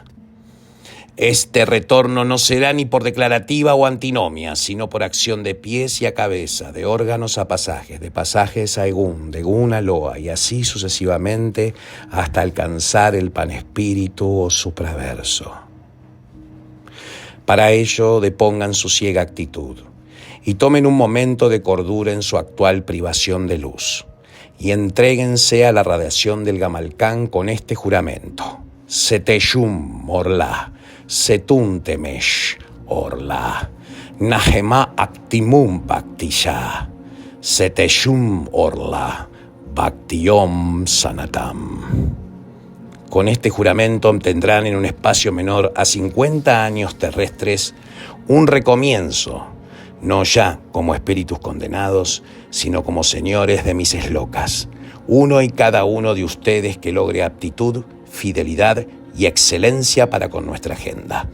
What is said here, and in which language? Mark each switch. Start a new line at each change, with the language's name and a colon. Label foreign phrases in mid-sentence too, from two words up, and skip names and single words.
Spanish: Este retorno no será ni por declarativa o antinomia, sino por acción de pies y a cabeza, de órganos a pasajes, de pasajes a egún, de egún a loa, y así sucesivamente hasta alcanzar el panespíritu o supraverso. Para ello depongan su ciega actitud y tomen un momento de cordura en su actual privación de luz y entréguense a la radiación del Gamalcán con este juramento: Seteyum Orla, Setun Temesh Orla, Nahema Actimum Bhaktisha, Seteyum Orla, Bhaktiom Sanatam. Con este juramento obtendrán en un espacio menor a 50 años terrestres un recomienzo, no ya como espíritus condenados, sino como señores de mises locas, uno y cada uno de ustedes que logre aptitud, fidelidad y excelencia para con nuestra agenda.